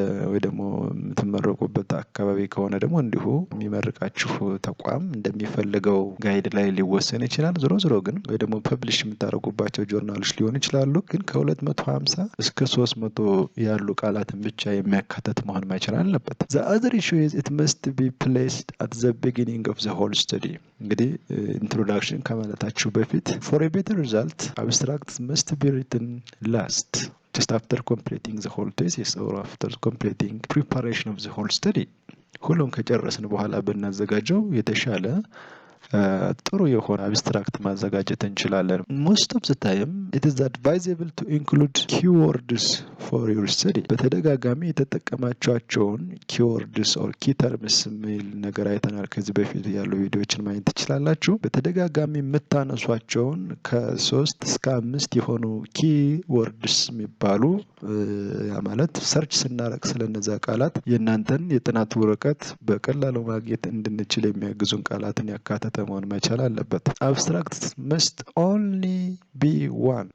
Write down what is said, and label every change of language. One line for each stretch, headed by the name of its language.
Amharic: ወይ ደግሞ የምትመረቁበት አካባቢ ከሆነ ደግሞ እንዲሁ የሚመርቃችሁ ተቋም እንደሚፈልገው ጋይድ ላይ ሊወሰን ይችላል። ዞሮ ግን ወይ ደግሞ ፐብሊሽ የምታደርጉባቸው ጆርናሎች ሊሆን ይችላሉ። ግን ከ250 እስከ 300 ያሉ ቃላትን ብቻ የሚያካተት መሆን መቻል አለበት።
English: The other issue is it must be placed at the beginning of the whole study.
Amharic: እንግዲህ ኢንትሮዳክሽን ከማለታችሁ በፊት
English: for a better result abstracts must be written last, just after completing the whole thesis or after completing preparation of the whole study.
Amharic: ሁሉም ከጨረስን በኋላ ብናዘጋጀው የተሻለ ጥሩ የሆነ አብስትራክት ማዘጋጀት እንችላለን።
English: most of the time it is advisable to include keywords for your study.
Amharic: በተደጋጋሚ የተጠቀማቸውን
English: keywords or key terms
Amharic: የሚል ነገር አይተናል። ከዚህ በፊት ያሉ ቪዲዮዎችን ማየት ትችላላችሁ። በተደጋጋሚ የምታነሷቸውን ከ3 እስከ 5 የሆኑ keywords የሚባሉ ያ ማለት ሰርች ስናረግ ስለነዛ ቃላት የእናንተን የጥናት ወረቀት በቀላሉ ማግኘት እንድንችል የሚያግዙን ቃላትን ያካተተ መሆን መቻል አለበት። አብስትራክት
English: must only be one.